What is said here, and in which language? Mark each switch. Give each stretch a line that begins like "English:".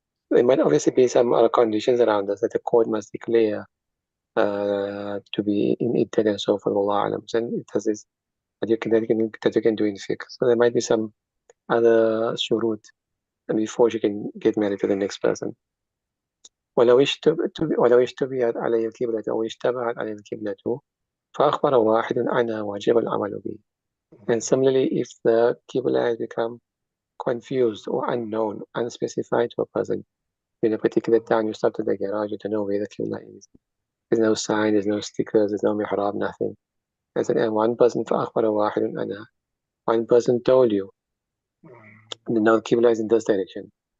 English: There might obviously be some other conditions around this that the court must declare to be in iddat and so forth. Allah alam. And it has this that you can do in fiqh. So there might be some other shurut before she can get married to the next person.
Arabic: ولو اشتبهت عليه القبلة أو اشتبهت عليه القبلة فأخبر واحد عنها وجب العمل به.
English: And similarly, if the qibla has become confused or unknown, unspecified to a person, in a particular time you start to the garage, you don't know where the qibla is. There's no sign, there's no stickers, there's no mihrab, nothing. And one person
Arabic: فأخبر واحد عنها,
English: one person told you, now the qibla is in this direction.